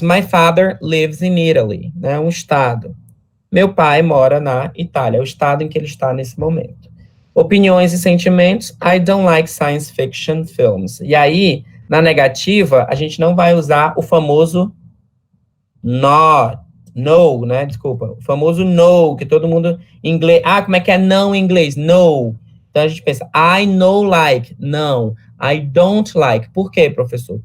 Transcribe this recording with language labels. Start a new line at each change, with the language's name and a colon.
English: My father lives in Italy, né?
Portuguese: Um estado. Meu pai mora na Itália, é o estado em que ele está nesse momento. Opiniões e sentimentos.
English: I don't like science fiction films.
Portuguese: E aí, na negativa, a gente não vai usar o famoso no, né? Desculpa. O famoso no, que todo mundo em inglês. Ah, como é que é não em inglês? No. Então a gente pensa,
English: I no like.
Portuguese: Não.
English: I don't like.
Portuguese: Por quê, professor?